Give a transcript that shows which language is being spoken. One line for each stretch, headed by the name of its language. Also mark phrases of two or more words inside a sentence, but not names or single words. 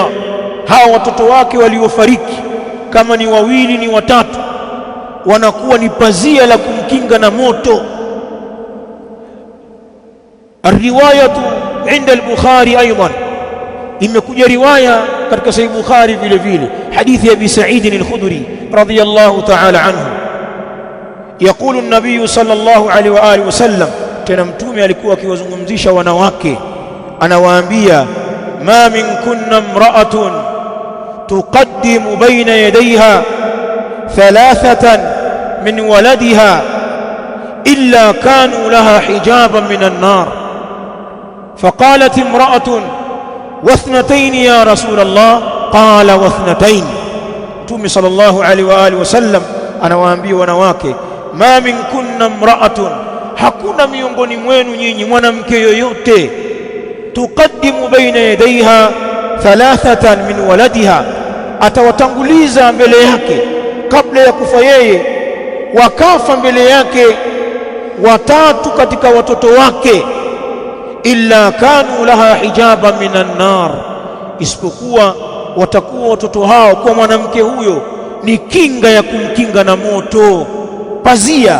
Swahili: Hawa watoto wake waliofariki, kama ni wawili ni watatu, wanakuwa ni pazia la kumkinga na moto.
Arabic: رواية عند البخاري أيضا,
Swahili: imekuja riwaya katika Sahih Bukhari vile vile hadithi ya Abi Sa'id al-Khudri
Arabic: رضي الله تعالى عنه, يقول النبي صلى الله عليه وآله وسلم,
Swahili: tena mtume alikuwa akiwazungumzisha wanawake, anawaambia
Arabic: ما منكن امرأة تقدم بين يديها ثلاثة من ولدها إلا كانوا لها حجابا من النار. فقالت امرأة واثنتين يا رسول الله قال واثنتين.
Swahili: mtume
Arabic: صلى الله عليه وآله وسلم
Swahili: anawaambia wanawake,
Arabic: ما منكن امرأة,
Swahili: hakuna miongoni mwenu nyinyi mwanamke yoyote,
Arabic: تقدم بين يديها ثلاثة من ولدها,
Swahili: atawatanguliza mbele yake kabla ya kufa yeye, wakafa mbele yake watatu katika watoto wake,
Arabic: إلا كانوا لها حجابا من النار,
Swahili: isipokuwa watakuwa watoto hao kwa mwanamke huyo ni kinga ya kumkinga na moto, pazia.